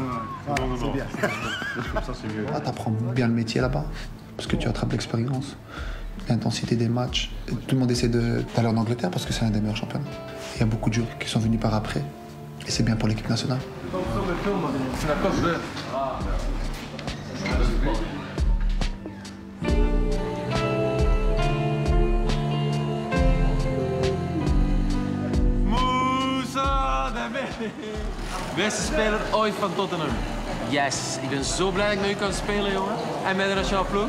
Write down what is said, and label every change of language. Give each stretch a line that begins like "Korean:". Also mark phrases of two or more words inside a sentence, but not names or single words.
French: C'est bien. Comme ça, c'est mieux. Là, tu apprends bien le métier là-bas. Parce que tu attrapes l'expérience, l'intensité des matchs. Et tout le monde essaie d'aller en Angleterre parce que c'est un des meilleurs championnats. Il y a beaucoup de joueurs qui sont venus par après. Et c'est bien pour l'équipe nationale. C'est la cause de...
Dutch: Beste speler ooit van Tottenham. Yes, ik ben zo blij dat ik met u kan spelen, jongen. En met de nationale ploeg.